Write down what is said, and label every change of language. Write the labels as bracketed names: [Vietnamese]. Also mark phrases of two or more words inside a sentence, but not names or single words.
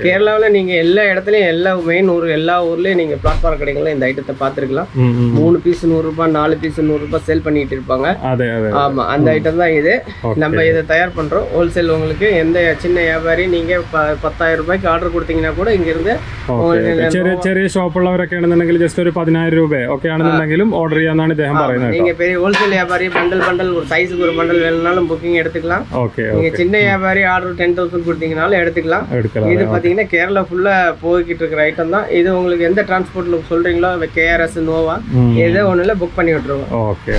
[Tamil] கேரளாவில் நீங்க எல்லா இடத்துலயும் எல்லா மெயின் எல்லா ஊர்லயும் நீங்க பிளாட்ஃபார்ம் கடைகள்ல இந்த ஐட்டத்தை பார்த்துருக்கலாம். 3 பீஸ் 100 ரூபாய், 4 பீஸ் 100 ரூபாய் சேல் பண்ணிட்டு இருப்பாங்க. ஆமா, அந்த ஐட்டம் தான் இது. நம்ம இதை தயார் பண்றோம் ஹோல்சேல். உங்களுக்கு எந்த சின்ன வியாபாரி நீங்க 10,000 ரூபாய்க்கு ஆர்டர் கொடுத்தீங்கன்னா கூட இங்க இருந்து [Malayalam] ചെറിയ ഷോപ്പുള്ളവരൊക്കെ ആണെന്നുണ്ടെങ്കിൽ ജസ്റ്റ് ഒരു 10,000 രൂപ ഒക്കെ ആണെന്നുണ്ടെങ്കിലും ഓർഡർ ചെയ്യാന്നാണ് ഇദ്ദേഹം പറയുന്നത്. [Tamil] நீங்க பெரிய ஹோல்சேல் வியாபாரி பண்டல் ஒரு சைஸுக்கு ஒரு பண்டல் வேணும்னாலும் புக்கிங் எடுத்துக்கலாம். ஓகே. நீங்க சின்ன வியாபாரி ஆர்டர் 10,000 கொடுத்தீங்கனாலும் எடுத்துக்கலாம். இது பாத்தீங்கன்னா கேரளா ஃபுல்லா போய்கிட்டு இருக்கிற ஐட்டம் தான் இது. உங்களுக்கு எந்த டிரான்ஸ்போர்ட்ல சொல்றீங்களோ KRS, நோவா ஏதோ ஒண்ணுல புக் பண்ணி விட்டுருவோம்.